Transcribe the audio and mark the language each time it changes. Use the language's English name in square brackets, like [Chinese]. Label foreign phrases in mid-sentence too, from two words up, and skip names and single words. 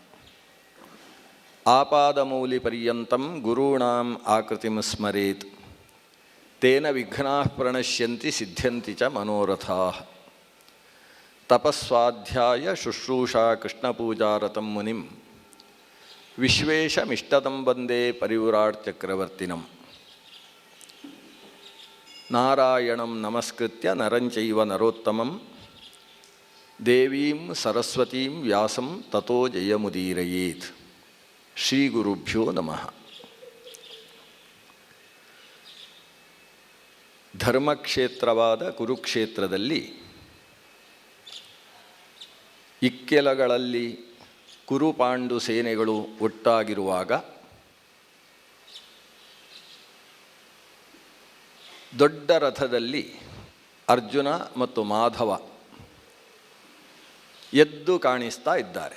[Sanskrit] ಆಪಾದಮೌಲಿಪರ್ಯಂತಂ ಗುರುಣಾಂ ಆಕೃತಿಂ ಸ್ಮರೇತ್ ತೇನ ವಿಘ್ನಾಃ ಪ್ರಣಶ್ಯಂತಿ ಸಿದ್ಧ್ಯಂತಿ ಚ ಮನೋರಥಾಃ. ತಪಸ್ವಾಧ್ಯಾಯ ಶುಶ್ರೂಷಾ ಕೃಷ್ಣಪೂಜಾರತಂ ಮುನಿಂ ವಿಶ್ವೇಶಮಿಷ್ಟದಂ ವಂದೇ ಪರಿವ್ರಾಟ್ ಚಕ್ರವರ್ತಿನಂ. ನಾರಾಯಣಂ ನಮಸ್ಕೃತ್ಯ ನರಂ ಚೈವ ನರೋತ್ತಮಂ ದೇವೀಂ ಸರಸ್ವತೀಂ ವ್ಯಾಸಂ ತತೋ ಜಯಮುದೀರಯೇತ್. ಶ್ರೀ ಗುರುಭ್ಯೋ ನಮಃ. [Kannada] ಧರ್ಮಕ್ಷೇತ್ರವಾದ ಕುರುಕ್ಷೇತ್ರದಲ್ಲಿ ಇಕ್ಕೆಲಗಳಲ್ಲಿ ಕುರುಪಾಂಡು ಸೇನೆಗಳು ಒಟ್ಟಾಗಿರುವಾಗ ದೊಡ್ಡ ರಥದಲ್ಲಿ ಅರ್ಜುನ ಮತ್ತು ಮಾಧವ ಎದ್ದು ಕಾಣಿಸ್ತಾ ಇದ್ದಾರೆ.